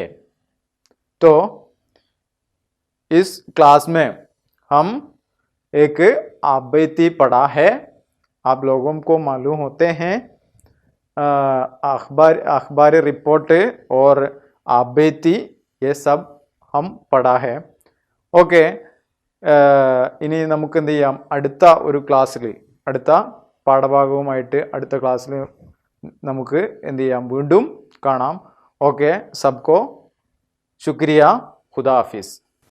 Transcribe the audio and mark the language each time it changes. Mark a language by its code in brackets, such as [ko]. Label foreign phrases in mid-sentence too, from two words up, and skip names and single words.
[hi] तो इस क्लास में हम एक आबैती पढ़ा है, आप लोगों को मालूम होते हैं अखबारी रिपोर्ट और आबैती, ये सब हम पढ़ा है। [ml] ഓക്കെ, ഇനി നമുക്ക് എന്ത് ചെയ്യാം? അടുത്ത ഒരു ക്ലാസ്സിൽ, അടുത്ത പാഠഭാഗവുമായിട്ട് അടുത്ത ക്ലാസ്സിൽ നമുക്ക് എന്ത് ചെയ്യാം? വീണ്ടും കാണാം. [hi] ओके, सबको शुक्रिया, खुदा हाफिज।